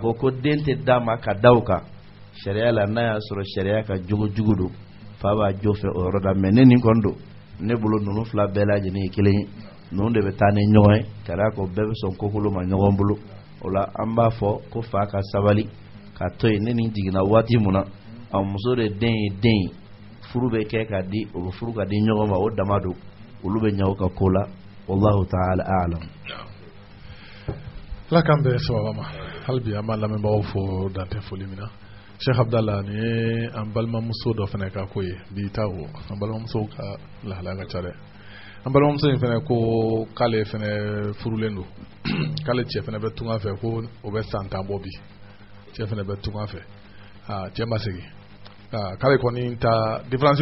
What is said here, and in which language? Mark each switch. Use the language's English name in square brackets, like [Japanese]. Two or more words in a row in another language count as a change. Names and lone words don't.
[Bambara] ko ko den tɛ d'a ma ka da o kan sariya la n'a y'a sɔrɔ sariya ka jogo jugu don fa b'a jo fɛ o yɔrɔ la mais ne nin kɔni don ne bolo ninnu fila bɛɛ lajɛlen ye kelen ye ninnu de bɛ taa ni ɲɔgɔn ye ka d'a kan bɛɛ bɛ sɔn kokolo ma ɲɔgɔn bolo o la an b'a fɔ ko fa ka sabali ka to yen ne nin jiginna waati mun na a muso de den ye den ye furu bɛ kɛ ka di o bɛ furu ka di ɲɔgɔn ma o dama don olu bɛ ɲɛ o ka ko la [Arabic] والله تعالى أعلم [Bambara] la kan bɛ sababa ma hali bi an b'a lamɛnbagaw fo dantɛ foli min na Sheikh Abdallah ni ye an balimamuso dɔ fana ka ko ye bi ta o an balimamuso ka lahalaya ka ca dɛ an balimamuso in fana ko k'ale fana furulen don k'ale cɛ fana bɛ tunga fɛ ko o bɛ san 10 bɔ bi cɛ fana bɛ tunga fɛ cɛ ma segin k'ale kɔni ta différence